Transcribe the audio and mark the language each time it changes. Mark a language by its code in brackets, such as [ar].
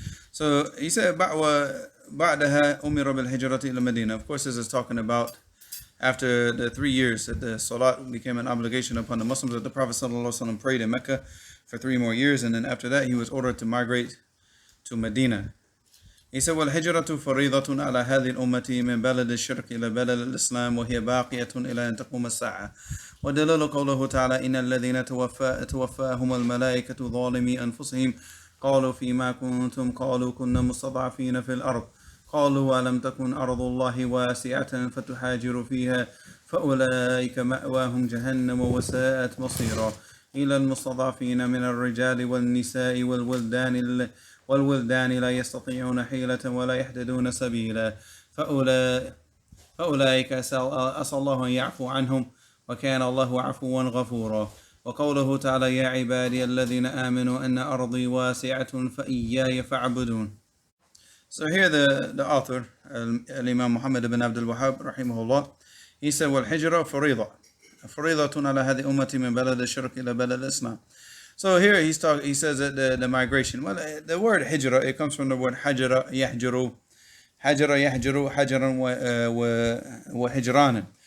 [en] So he said ba'daha umira bil hijrati ila Medina. Of course this is talking about after the 3 years that the salat became an obligation upon the Muslims, that the Prophet ﷺ prayed in Mecca for 3 more years, and then after that he was ordered to migrate to Medina. He said, [ar] وَالْهِجْرَةُ فَرِيضَةٌ عَلَى هَذِهِ الْأُمَّةِ مِنْ بَلَدِ الشِّرْكِ إِلَى بَلَدِ الْإِسْلَامِ وَهِيَ بَاقِيَةٌ إِلَى أَنْ تَقُومَ السَّاعَةُ وَدَلِيلُ قَوْلُهُ تَعَالَى إِنَّ الَّذِينَ تَوَفَّاهُمُ الْمَلَائِكَةُ ظَالِمِي أَنفُسِهِمْ قَالُوا فِيمَا كُنْتُمْ قَالُوا كُنَّا مُسْتَضْعَفِينَ فِي الْأَرْضِ قالوا ألم تكن أرض الله واسعة فتهاجروا فيها فأولئك مأواهم جهنم وساءت مصيرا إلى المستضعفين من الرجال والنساء والولدان لا يستطيعون حيلة ولا يهتدون سبيلا فأولئك أسأل الله أن يعفو عنهم وكان الله عفوا غفورا. وقوله تعالى يا عبادي الذين آمنوا أن أرضي واسعة فإياي فاعبدون. [en] So here the author, Imam Muhammad ibn Abdul Wahhab, rahimahullah, he said, [ar] وَالْحِجْرَةُ فَرِيضَةٌ عَلَى هَذِهِ أُمَّةِ مِنْ بَلَدِ الشِّرْكِ إِلَى بَلَدِ الْإِسْلَامِ. [en] So here he says that the migration. Well, the word hijrah, it comes from the word hajara yahjuru, hajaran wa hijranan.